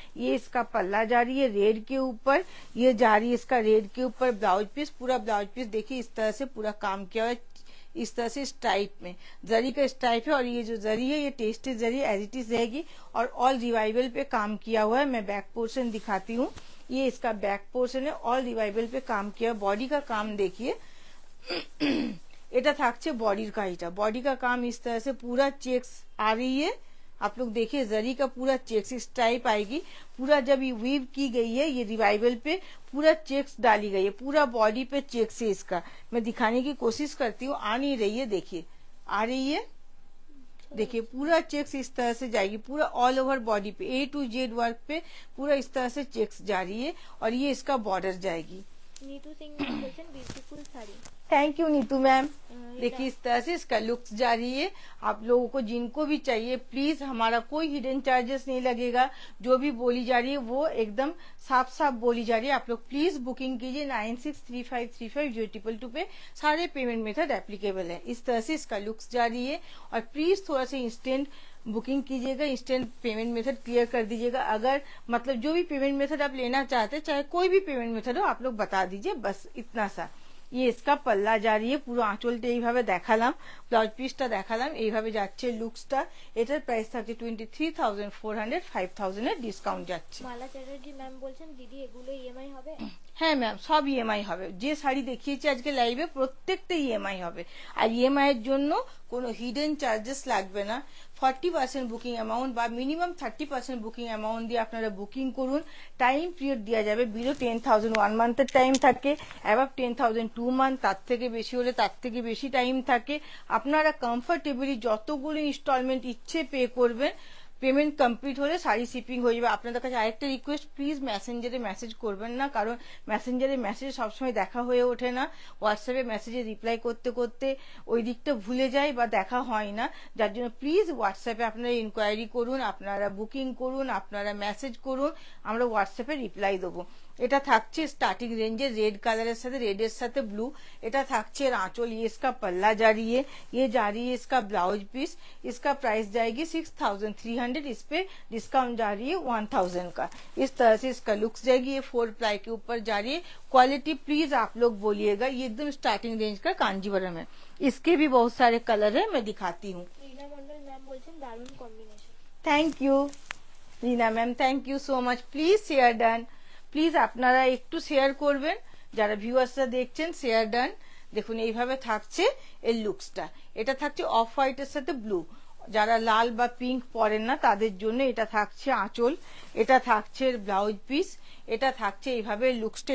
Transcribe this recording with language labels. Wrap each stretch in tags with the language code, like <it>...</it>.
<hi>ये इसका पल्ला जारी है रेड के ऊपर। ये जारी इसका रेड के ऊपर ब्लाउज पीस। पूरा ब्लाउज पीस देखिए इस तरह से पूरा काम किया हुआ है, इस तरह से स्ट्राइप में जरी का स्ट्राइप है। और ये जो जरी है ये tested zari as it is रहेगी। और ऑल रिवाइवल पे काम किया हुआ है। मैं बैक पोर्शन दिखाती हूँ। ये इसका बैक पोर्शन है, ऑल रिवाइवल पे काम किया। बॉडी का काम देखिए,</hi> <bn>এটা থাকছে বডির কাজটা।</bn> <hi>बॉडी का काम इस तरह से पूरा चेक्स आ रही है। आप लोग देखिए जरी का पूरा चेक्स स्ट्राइप आएगी। पूरा जब ये वीव की गई है, ये रिवाइवल पे पूरा चेक्स डाली गई है। पूरा बॉडी पे चेक्स है इसका। मैं दिखाने की कोशिश करती हूँ, आ नहीं रही है, देखिए आ रही है। देखिए पूरा चेक्स इस तरह से जाएगी, पूरा ऑल ओवर बॉडी पे A to Z वर्क पे पूरा इस तरह से चेक्स जा रही है। और ये इसका बॉर्डर जाएगी। Neetu Singh ma'am बोलছেন beautiful sari.</hi> <en>Thank you Neetu ma'am.</en> <hi>देखिए इस तरह से इसका लुक्स जा रही है। आप लोगों को जिनको भी चाहिए प्लीज, हमारा कोई हिडन चार्जेस नहीं लगेगा। जो भी बोली जा रही है वो एकदम साफ साफ बोली जा रही है। आप लोग प्लीज बुकिंग कीजिए 9635350222 पे। सारे पेमेंट मेथड एप्लीकेबल है। इस तरह से इसका लुक्स जा रही है। और प्लीज थोड़ा सा इंस्टेंट बुकिंग कीजिएगा, इंस्टेंट पेमेंट मेथड क्लियर कर दीजिएगा। अगर मतलब जो भी पेमेंट मेथड आप लेना चाहते हैं, चाहे कोई भी पेमेंट मेथड हो, आप लोग बता दीजिए, बस इतना सा। ये इसका पल्ला जारी है।</hi> <bn>পুরো আঁচলটা এইভাবে দেখালাম, ব্লাউজ পিসটা দেখালাম। এইভাবে যাচ্ছে লুকসটা। এটার প্রাইস থাকছে 23,400। 5,000 এর ডিসকাউন্ট যাচ্ছে। মালা চ্যাটার্জি ম্যাম বলছেন দিদি এগুলো ইএমআই হবে? হ্যাঁ ম্যাম, সব ইএমআই হবে। যে শাড়ি দেখিয়েছি আজকে লাইভে প্রত্যেকটা ইএমআই হবে। আর ইএমআই এর জন্য কোনো হিডেন চার্জেস লাগবে না। 40% বুকিং অ্যামাউন্ট বা মিনিমাম 30% বুকিং অ্যামাউন্ট দিয়ে আপনারা বুকিং করুন। টাইম পিরিয়ড দেওয়া যাবে বিলো 10,000 1 মান্থের টাইম থাকে, অ্যাবাভ 10,000 2 মান্থ, তার থেকে বেশি হলে তার থেকে বেশি টাইম থাকে। আপনারা কমফোর্টেবলি যতগুলো ইনস্টলমেন্ট ইচ্ছে পে করবেন। পেমেন্ট কমপ্লিট হলে শাড়ি শিপিং হয়ে যাবে। আপনাদের কাছে আরেকটা রিকোয়েস্ট, প্লিজ মেসেঞ্জারে মেসেজ করবেন না, কারণ মেসেঞ্জারে মেসেজ সবসময় দেখা হয়ে ওঠে না। হোয়াটসঅ্যাপে মেসেজে রিপ্লাই করতে করতে ওই দিকটা ভুলে যায় বা দেখা হয় না। যার জন্য প্লিজ হোয়াটসঅ্যাপে আপনারা ইনকোয়ারি করুন, আপনারা বুকিং করুন, আপনারা মেসেজ করুন, আমরা হোয়াটসঅ্যাপে রিপ্লাই দেবো। এটা থাকছে স্টার্টিং রেঞ্জে রেড কালারের সাথে, রেডের সাথে ব্লू। এটা থাকছে</bn> <hi>आंचल, ये इसका पल्ला जा रही है, ये जा रही है इसका ब्लाउज पीस। इसका प्राइस जाएगी 6300, इस पे डिस्काउंट जा रही है 1000 का। इस तरह से इसका लुक्स जाएगी। ये 4 प्लाई के ऊपर जा रही है। क्वालिटी प्लीज आप लोग बोलिएगा, ये एकदम स्टार्टिंग रेंज का कांजीवरम है। इसके भी बहुत सारे कलर है, मैं दिखाती हूँ।</hi> <bn>रीना मंडल मैम बोलছেন দারুণ combination.</bn> <en>Thank you Rina ma'am, thank you so much.</en> <bn>Please share done, please আপনারা একটু শেয়ার করবেন, যারা ভিউয়ার্সরা দেখছেন শেয়ার ডান। দেখুন এইভাবে থাকছে এর লুকসটা। এটা থাকছে অফ হোয়াইটের সাথে ব্লু, যারা লাল বা পিঙ্ক পরেন না তাদের জন্য এটা থাকছে আঁচল, এটা থাকছে ব্লাউজ পিস, এটা থাকছে এইভাবে লুকসটা।</bn>